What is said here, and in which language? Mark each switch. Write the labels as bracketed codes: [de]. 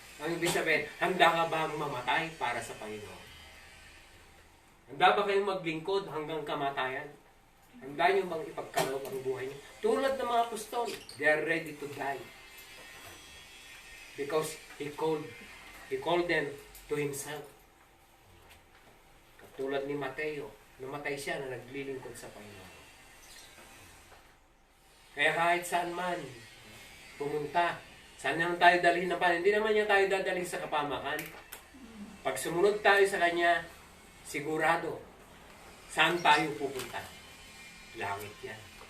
[tl] Ang ibig sabihin, handa ka bang mamatay para sa Panginoon? Handa ba kayong maglingkod hanggang kamatayan? Handa nyo bang ipagkaloob ang buhay nyo? Tulad ng mga apostol, [en] they are ready to die. Because He called them to Himself. [tl] Katulad ni Mateo, namatay siya na naglilingkod sa Panginoon. Kaya kahit saan man pumunta, saan naman tayo dalhin na hindi naman niya tayo dadalhin sa kapamakan. Pag sumunod tayo sa Kanya, sigurado, saan tayo pupunta? Langit yan.